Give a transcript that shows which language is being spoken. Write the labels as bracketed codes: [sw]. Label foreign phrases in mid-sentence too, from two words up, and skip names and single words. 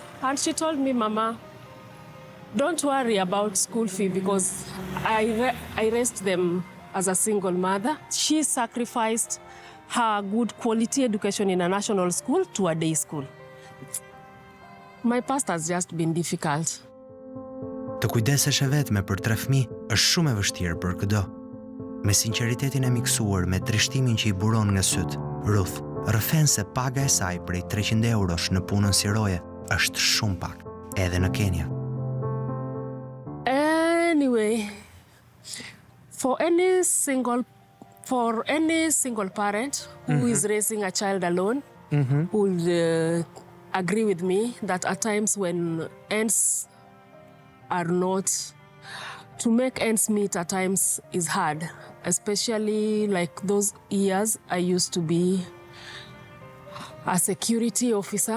[en] And she told me, Mama, don't worry about school fee because I raised them as a single mother. She sacrificed her good quality education in a national school to a day school. My past has just been difficult. [sq] Të kujdesesh e vetme për 3 fëmijë është shumë e vështirë për çdo. Me sinqeritetin e miksuar me trishtimin që i buron nga syt, Ruth rrëfen se paga e saj prej 300 eurosh në punën si roje është shumë pak, edhe në Kenya. [en] Anyway, for any single parent who is raising a child alone would agree with me that at times when ends are not, to make ends meet at times is hard, especially like those years I used to be a security officer.